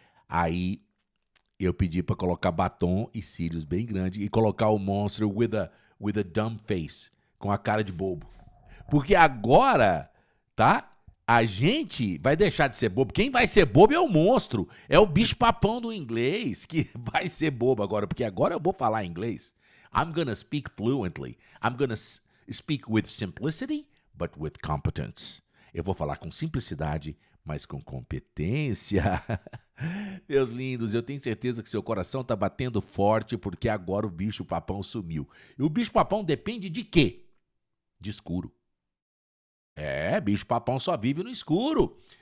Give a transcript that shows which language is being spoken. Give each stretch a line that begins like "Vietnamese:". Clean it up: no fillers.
Portuguese: Aí eu pedi para colocar batom e cílios bem grandes e colocar o monstro
English: with a dumb face,
Portuguese: com a cara de bobo. Porque agora, tá? A gente vai deixar de ser bobo. Quem vai ser bobo é o monstro. É o bicho-papão do inglês que vai ser bobo agora. Porque agora eu vou falar inglês.
English: I'm gonna speak fluently. I'm gonna speak with simplicity, but with competence.
Portuguese: Eu vou falar com simplicidade, mas com competência. Meus lindos, eu tenho certeza que seu coração está batendo forte porque agora o bicho-papão sumiu. E o bicho-papão depende de quê? De escuro. Bicho-papão só vive no escuro.